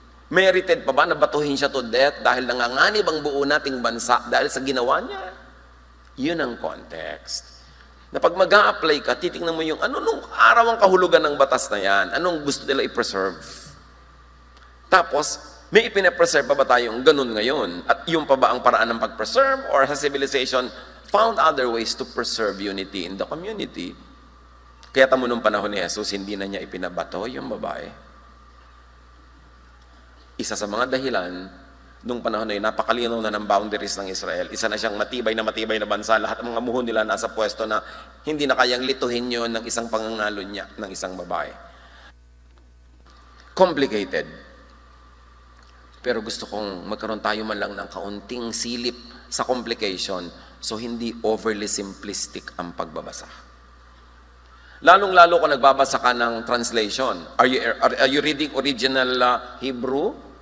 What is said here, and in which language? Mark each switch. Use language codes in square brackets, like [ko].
[tl] Merited pa ba na batuhin siya to death dahil nanganganib ang buo nating bansa dahil sa ginawa niya? Yun ang context. Na pag mag-a-apply ka, titingnan mo yung ano nung araw ang kahulugan ng batas na yan? Anong gusto nila i-preserve? Tapos, may ipine-preserve pa ba tayong ganun ngayon? At yung pa ba ang paraan ng pag-preserve? [en] Or has civilization found other ways to preserve unity in the community? [tl] Kaya tamo nung panahon ni Jesus, hindi na niya ipinabato yung babae. Isa sa mga dahilan, nung panahon na yun, napakalinaw na ng boundaries ng Israel. Isa na siyang matibay na bansa. Lahat ng mga muhon nila nasa pwesto na hindi na kayang lituhin yun ng isang pangangalo niya ng isang babae. Complicated. Pero gusto kong magkaroon tayo man lang ng kaunting silip sa complication so hindi overly simplistic ang pagbabasa. Lalong-lalo kung nagbabasa ka ng translation. [en] Are you reading original Hebrew?